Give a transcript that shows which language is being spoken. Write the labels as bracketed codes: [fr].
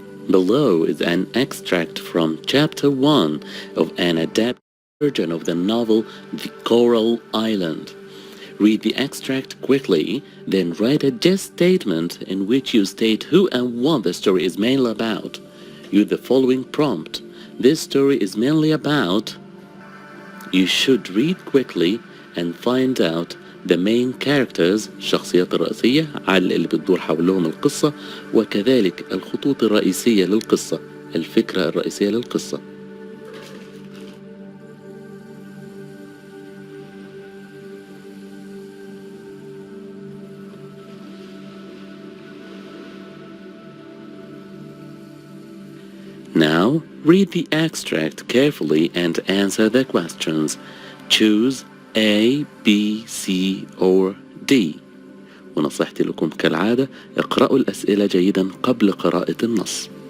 [en] Below is an extract from Chapter 1 of an adapted version of the novel The Coral Island. Read the extract quickly, then write a just statement in which you state who and what the story is mainly about. Use the following prompt. This story is mainly about... You should read quickly and find out the main characters, [ar] الشخصيات الرئيسية على اللي بتدور حولهم القصة، وكذلك الخطوط الرئيسية للقصة، الفكرة الرئيسية للقصة. [en] Now, read the extract carefully and answer the questions. Choose A, B, C or D. [ar] ونصيحتي لكم كالعادة اقرأوا الأسئلة جيدا قبل قراءة النص.